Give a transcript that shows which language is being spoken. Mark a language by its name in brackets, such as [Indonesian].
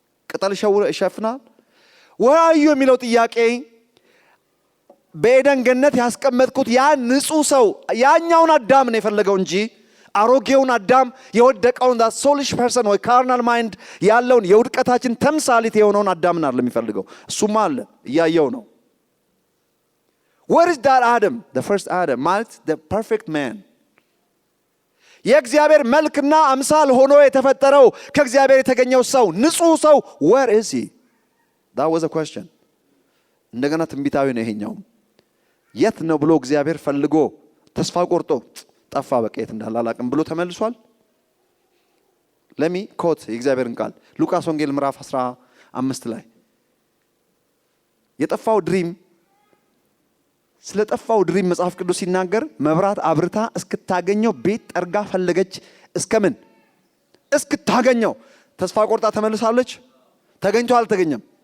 [Amharic] ቅጠል ይሸፍናል? [English] where are you [Amharic] የሚለው ጥያቄ በኤደን ገነት ያስቀመጥኩት ያ ንጹህ ሰው ያኛውን አዳም ነው የፈለገው እንጂ አሮጌውን አዳም የወደቀውን [English] that soulish person [Amharic] ወይ [English] carnal mind [Amharic] ያለውን የውድቀታችን ተምሳሌት የሆነውን አዳምን አይደለም የሚፈልገው። እሱማ አለ እያየው ነው። [English] where is that Adam? The first Adam, [Amharic] ማለት [English] the perfect man. [Amharic] የእግዚአብሔር መልክና አምሳል ሆኖ የተፈጠረው ከእግዚአብሔር የተገኘው ሰው ንጹህ ሰው [English] where is he? That was a question. [Amharic] እንደገና ትንቢታዊ ነው ይሄኛው። የት ነው ብሎ እግዚአብሔር ፈልጎ ተስፋ ቆርጦ ጠፋ። በቃ የት እንዳለ አላቅም ብሎ ተመልሷል። ለሚ ኮት የእግዚአብሔርን ቃል ሉቃስ ወንጌል ምዕራፍ 15 ላይ የጠፋው ድሪም ስለ ጠፋው ድሪም መጽሐፍ ቅዱስ ሲናገር መብራት አብርታ እስክታገኘው ቤት ጠርጋ ፈለገች። እስከምን እስክታገኘው። ተስፋ ቆርጣ ተመልሳለች። ተገኝቶ አልተገኘም?